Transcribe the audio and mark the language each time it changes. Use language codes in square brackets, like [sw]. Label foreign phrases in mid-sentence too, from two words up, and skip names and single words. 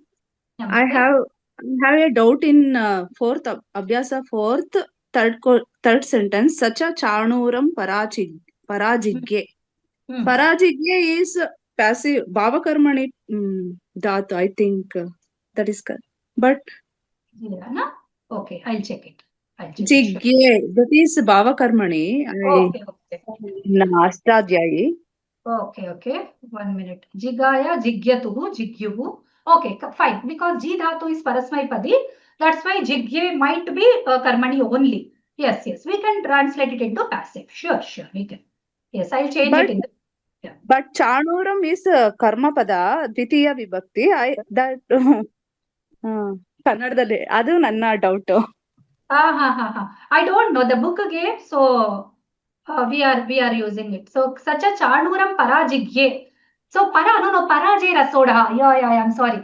[en] I have a doubt in fourth Abhyasa, third sentence. [sa] स च चाणूरं पराजिग्ये. [en] Parajigye is passive. [sa] भावकर्मणि धातु, [en] I think that is correct. But okay, I'll check it. Jigye, that is Bhavakarmani. Okay. Astadhyayi. Okay. 1 minute. [sa] जिगाय, जिग्यतुः, जिग्युः. [en] Okay, fine. Because ji dhatu is parasmaipadi. That's why jigye might be karmani only. Yes. We can translate it into passive. Sure, we can. Yes, I'll change it in the. Yeah. But Chanuram is [sa] कर्म पद, द्वितीया विभक्ति. [kn] That ಕನ್ನಡದಲ್ಲಿ. ಅದು ನನ್ನ doubt. [en] I don't know. The book gave, so we are using it. So such a [sa] चाणूरं पराजिग्ये. [en] So Parajay Rasoda. Yeah, I'm sorry.